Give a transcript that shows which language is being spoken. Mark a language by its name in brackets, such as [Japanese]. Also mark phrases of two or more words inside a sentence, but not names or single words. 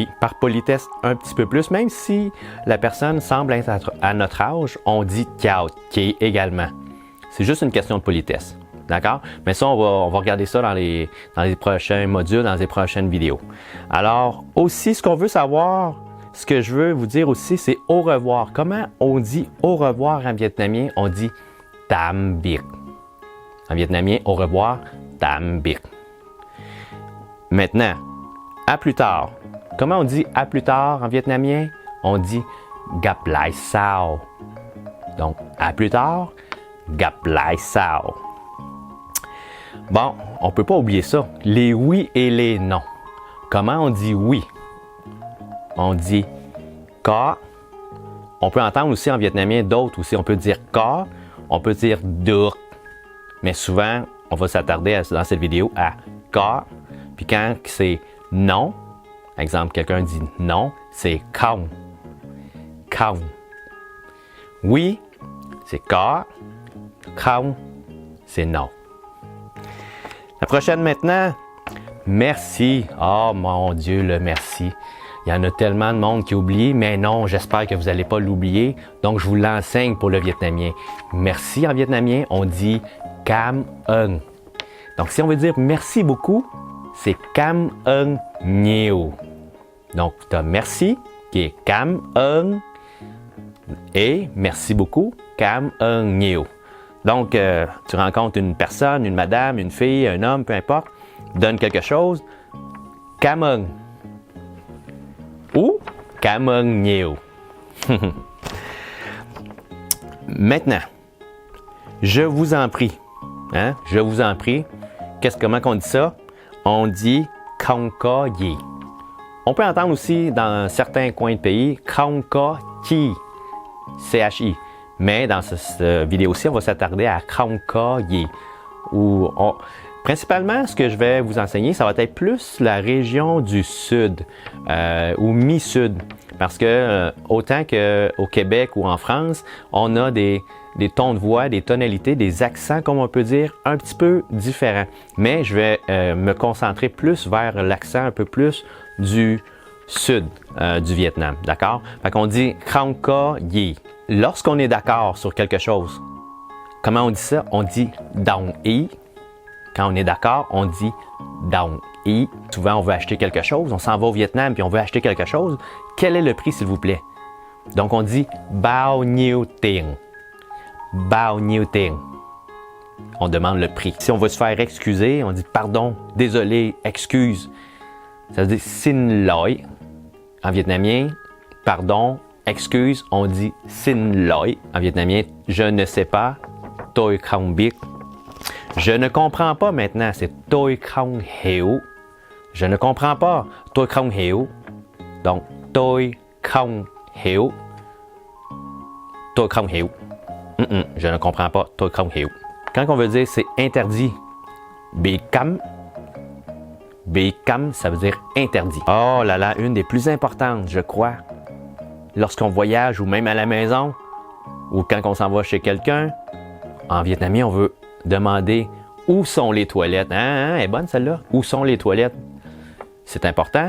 [French] Par politesse un petit peu plus, même si la personne semble être à notre âge, on dit [Vietnamese] ciao ki [French] également. C'est juste une question de politesse. D'accord? Mais ça, on va regarder ça dans les prochains modules, dans les prochaines vidéos. Alors, aussi, ce qu'on veut savoir, ce que je veux vous dire aussi, c'est au revoir. Comment on dit au revoir en vietnamien? On dit [Vietnamese] tam biệt. [French] En vietnamien, au revoir, [Vietnamese] tam biệt. [French] Maintenant, à plus tard. Comment on dit à plus tard en vietnamien? On dit [Vietnamese] gặp lại sau. [French] Donc, à plus tard, [Vietnamese] gặp lại sau. [French] Bon, on ne peut pas oublier ça. Les oui et les non. Comment on dit oui? On dit có. On peut entendre aussi en vietnamien d'autres aussi. On peut dire có, on peut dire được. Mais souvent, on va s'attarder dans cette vidéo à có. Puis quand c'est non, par exemple, quelqu'un dit non, c'est không. Không. Oui, c'est có. Không, c'est non. La prochaine maintenant, merci. Oh mon Dieu, le merci. Il y en a tellement de monde qui oublie, mais non, j'espère que vous n'allez pas l'oublier. Donc, je vous l'enseigne pour le vietnamien. Merci en vietnamien, on dit [Vietnamese] cam ơn. [French] Donc, si on veut dire merci beaucoup, c'est [Vietnamese] cam ơn nhiều. [French] Donc, tu as merci qui est [Vietnamese] cam ơn [French] et merci beaucoup, [Vietnamese] cam ơn nhiều. [French] Donc, tu rencontres une personne, une madame, une fille, un homme, peu importe, donne quelque chose, [Vietnamese] cam ơn. Ou cảm ơn nhiều. [French] Maintenant, je vous en prie. Hein? Je vous en prie. Comment qu'on dit ça? On dit [Vietnamese] không có gì. [French] On peut entendre aussi dans certains coins de pays [Vietnamese] không có chi. [French] CHI. Mais dans cette vidéo-ci, on va s'attarder à [Vietnamese] không có gì. [French] Principalement, ce que je vais vous enseigner, ça va être plus la région du sud ou mi-sud. Parce que autant qu'au Québec ou en France, on a des tons de voix, des tonalités, des accents, comme on peut dire, un petit peu différents. Mais je vais me concentrer plus vers l'accent un peu plus du sud du Vietnam. D'accord? Fait qu'on dit [Vietnamese] không có gì. [French] Lorsqu'on est d'accord sur quelque chose, comment on dit ça? On dit [Vietnamese] đồng ý. [French] Quand on est d'accord, on dit [Vietnamese] đồng ý. [French] Souvent, on veut acheter quelque chose, on s'en va au Vietnam puis on veut acheter quelque chose. Quel est le prix, s'il vous plaît? Donc, on dit [Vietnamese] bao nhiêu tiền. Bao nhiêu tiền. [French] On demande le prix. Si on veut se faire excuser, on dit pardon, désolé, excuse. Ça veut dire [Vietnamese] xin lỗi. [French] En vietnamien, pardon, excuse, on dit [Vietnamese] xin lỗi. [French] En vietnamien, je ne sais pas, [Vietnamese] tôi không biết. [French] Je ne comprends pas maintenant, c'est [Vietnamese] tôi không hiểu. [French] Je ne comprends pas, [Vietnamese] tôi không hiểu. Donc, tôi không hiểu. Tôi không hiểu. [French] Je ne comprends pas, [Vietnamese] tôi không hiểu. [French] Quand on veut dire c'est interdit, [Vietnamese] bị cấm. Bị cấm, [French] ça veut dire interdit. Oh là là, une des plus importantes, je crois. Lorsqu'on voyage ou même à la maison, ou quand on s'en va chez quelqu'un, en vietnamien, on veut demander où sont les toilettes. Elle est bonne celle-là? Où sont les toilettes? C'est important.